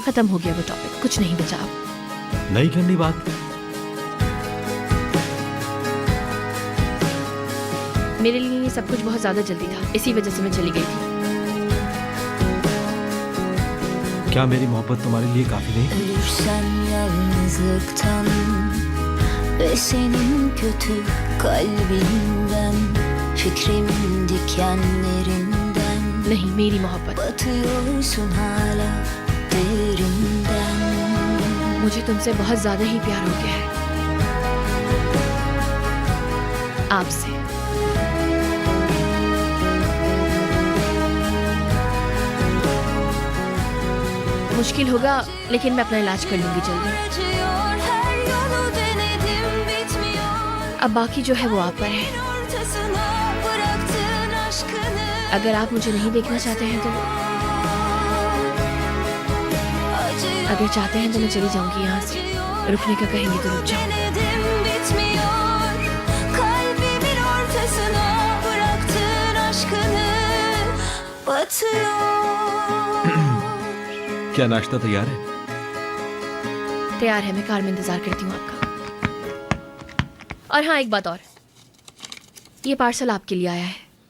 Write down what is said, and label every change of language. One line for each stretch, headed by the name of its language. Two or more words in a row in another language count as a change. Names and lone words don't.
Hindi: खत्म हो गया वो टॉपिक, कुछ नहीं बचा अब। नहीं करनी बात? मेरे लिए ये सब कुछ बहुत ज्यादा जल्दी था, इसी वजह से मैं चली गई थी। क्या मेरी मोहब्बत तुम्हारे लिए काफी नहीं?
Turkish: Ölürsen yalnızlıktan ve senin kötü kalbinden, fikrimin dikenlerinden
Hindi: नहीं, मेरी मोहब्बत।
Turkish: batıyorsun hala derinden.
Hindi: मुझे तुमसे बहुत ज्यादा ही प्यार हो गया है, आपसे। मुश्किल होगा, लेकिन मैं अपना इलाज कर लूंगी जल्दी।
Turkish: Acıyor, her yolu denedim, bitmiyor.
Hindi: अब बाकी जो है वो आप पर है।
Turkish: Ortasına bıraktın aşkını.
Hindi: अगर आप मुझे नहीं देखना चाहते हैं तो, अगर चाहते हैं तो मैं चली जाऊंगी यहाँ से। रुकने का कहेंगे तो रुक जाओ।
Turkish: Denedim, bitmiyor. Kalbimin ortasına bıraktın aşkını. Batıyor.
Hindi: क्या नाश्ता तैयार है? तैयार है, मैं कार में इंतजार करती हूँ आपका। और हाँ, एक बात और, ये पार्सल आपके लिए आया है।